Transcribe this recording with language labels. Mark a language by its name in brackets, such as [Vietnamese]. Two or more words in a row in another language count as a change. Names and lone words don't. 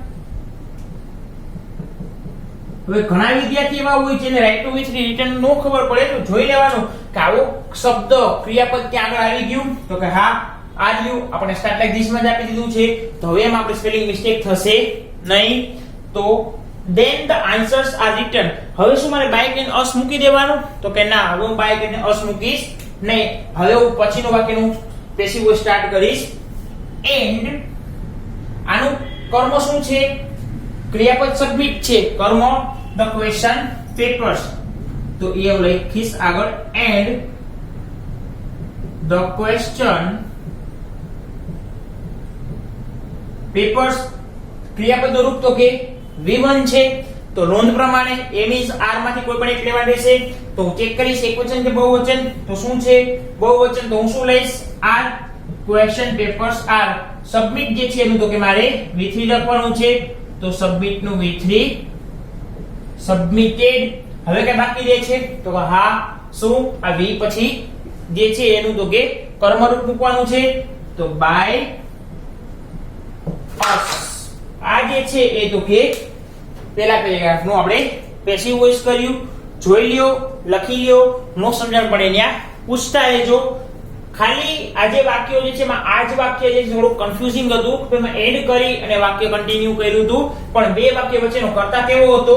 [Gujarati] હવે ઘણા વિદ્યાર્થી એવા હોય છે ને રાઈટ નું V3 રિટર્ન નો ખબર પડે તો જોઈ લેવાનું કે આવો શબ્દ ક્રિયાપદ ત્યાં આગળ આવી ગયું. તો કે હા આવ્યું, આપણે [English] start like this [Gujarati] માં જ આપી દીધું છે. તો હવે એમાં આપણે [English] spelling mistake [Gujarati] થશે નહીં. [English] તો then the answers are written. [Gujarati] હવે શું મારે બાય કરીને us મૂકી દેવાનું? તો કે ના, હવે હું બાય કરીને us મૂકીશ નહીં. હવે હું પછીનું વાક્યનું [English] passive voice [Gujarati] સ્ટાર્ટ કરીશ. and આનું કર્મ શું છે? ક્રિયાપદ સબમિટ છે. કર્મ [English] the question papers. [Gujarati] તો એ હું લખીશ આગળ [English] and the question papers. [Gujarati] ક્રિયાપદનું રૂપ તો કે V1 છે. તો નોંધ પ્રમાણે [English] m is r [Gujarati] માંથી કોઈ પણ એક લેવા રહેશે. તો હું ચેક કરીશ એકવચન કે બહુવચન. તો શું છે? બહુવચન. તો હું શું લઈશ? [English] r. question papers are. [Gujarati] સબમિટ જે છે એનું તો કે મારે V3 લખવાનું છે. તો સબમિટ નું V3 સબમિટેડ. હવે કે બાકી રહે છે? તો કે હા શું? આ V પછી જે છે એનું તો કે કર્મરૂપ મૂકવાનું છે. [English] તો by us. [Gujarati] આ જે છે એ તો કે પહેલા પેરેગ્રાફ નું આપણે [English] passive voice [Gujarati] કર્યું. જોઈ લ્યો, લખી લ્યો. નો સમજણ પડે ત્યાં પૂછતા રહેજો. ખાલી આ જે વાક્યો જે છે એમાં આ જ વાક્ય જે થોડું કન્ફ્યુઝિંગ હતું કે એમાં એડ કરી અને વાક્ય કન્ટિન્યુ કર્યું હતું, પણ બે વાક્ય વચ્ચેનો કરતા કેવો હતો?